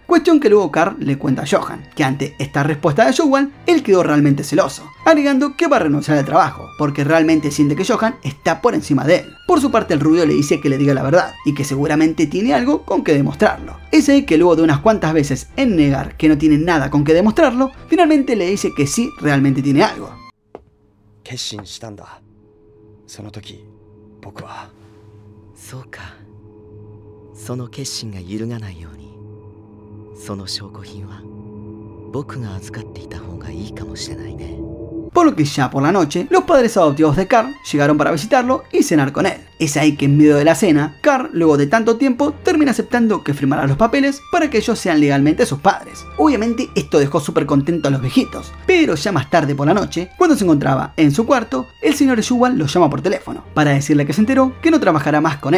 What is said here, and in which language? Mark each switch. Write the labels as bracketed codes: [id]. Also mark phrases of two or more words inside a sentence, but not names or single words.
[es] Cuestión que luego Carl le cuenta a Johan, que ante esta respuesta de Sjubal, él quedó realmente celoso, agregando que va a renunciar al trabajo, porque realmente siente que Johan está por encima de él. Por su parte, el rubio le dice que le diga la verdad, y que seguramente tiene algo con que demostrarlo. Es ahí que luego de unas cuantas veces en negar que no tiene nada con que demostrarlo, finalmente le dice que sí realmente tiene algo. [ja] その時、僕は。そうか。その決心が揺るがないように、その証拠品は僕が預かっていた方がいいかもしれないね。 [es] Por lo que ya por la noche, los padres adoptivos de Carl llegaron para visitarlo y cenar con él. Es ahí que en medio de la cena, Carl, luego de tanto tiempo, termina aceptando que firmará los papeles para que ellos sean legalmente sus padres. Obviamente esto dejó súper contento a los viejitos, pero ya más tarde por la noche, cuando se encontraba en su cuarto, el señor Sjubal lo llama por teléfono para decirle que se enteró que no trabajará más con él.